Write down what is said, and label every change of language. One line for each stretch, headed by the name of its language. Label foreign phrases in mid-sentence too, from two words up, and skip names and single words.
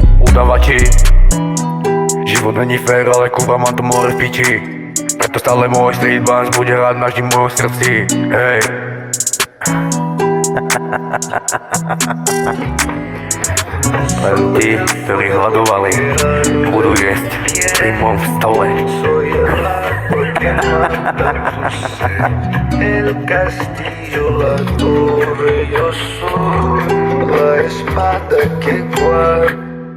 Czech: Udavači, život není fér, ale kurva mám to more v piči.
Slovak: Preto stále môj
English: street bands
Slovak: bude hrať navždy v mojom srdci, hej. Len tí, ktorí hľadovali, budú jesť pri mojom stole.
Spanish: El castillo, la torre, yo soy la espada que guarda.